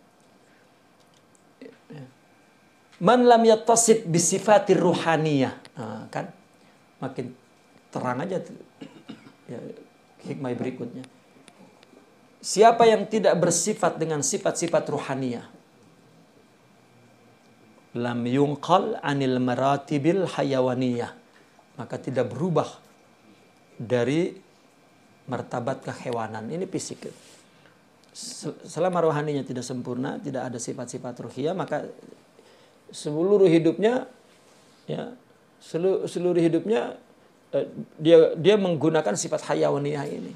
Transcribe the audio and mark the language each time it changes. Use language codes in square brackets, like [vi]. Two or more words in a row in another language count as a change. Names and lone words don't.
[ar] من لم يتصف بالصفات الروحانية. [id] Nah, kan makin terang aja ya, hikmah berikutnya. Siapa yang tidak bersifat dengan sifat-sifat ruhaniyah, [ar] لم ينقل عن المراتب الحيوانية, [id] maka tidak berubah dari martabat kehewanan. Ini fisik. Selama rohaninya tidak sempurna, tidak ada sifat-sifat ruhiyah, maka seluruh hidupnya ya, seluruh hidupnya dia menggunakan sifat hayawaniyah ini.